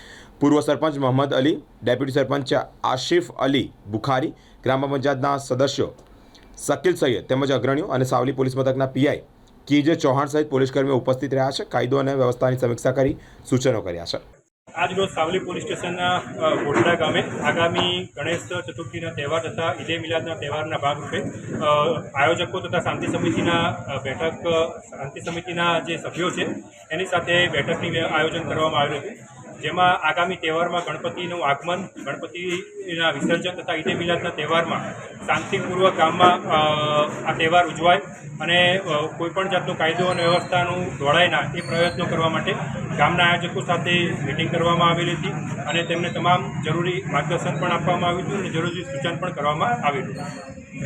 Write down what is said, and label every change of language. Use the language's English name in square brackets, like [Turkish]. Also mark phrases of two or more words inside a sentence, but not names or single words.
[Gujarati] પૂર્વ સરપંચ મોહમ્મદ અલી, ડેપ્યુટી સરપંચ આશિફ અલી બુખારી, ગ્રામ પંચાયતના સદસ્યો શકીલ સૈયદ તેમજ અગ્રણીઓ અને સાવલી પોલીસ મથકના પીઆઈ કીજે ચૌહાણ સહિત પોલીસકર્મીઓ ઉપસ્થિત રહ્યા છે। કાયદો અને વ્યવસ્થાની સમીક્ષા કરી સૂચનો કર્યા છે। આજ રોજ સાવલી પોલીસ સ્ટેશનના ગોઠડા ગામે આગામી ગણેશ ચતુર્થીના તહેવાર તથા ઈદે મિલાદના તહેવારના ભાગરૂપે આયોજકો તથા શાંતિ સમિતિના બૈઠક શાંતિ સમિતિના જે સભ્યો છે એની સાથે બૈઠકની આયોજન કરવામાં આવ્યું હતું। જેમાં આગામી તહેવારમાં ગણપતિનું આગમન, ગણપતિના વિસર્જન તથા ઈદે મિલાદના તહેવારમાં શાંતિપૂર્વક ગામમાં આ તહેવાર ઉજવાય અને કોઈપણ જાતનો કાયદો અને વ્યવસ્થાનું દોડાય ના એ પ્રયત્નો કરવા માટે ગામના આયોજકો સાથે મિટિંગ કરવામાં આવેલી હતી અને તેમને તમામ જરૂરી માર્ગદર્શન પણ આપવામાં આવ્યું હતું અને જરૂરી સૂચન પણ કરવામાં આવેલું હતું।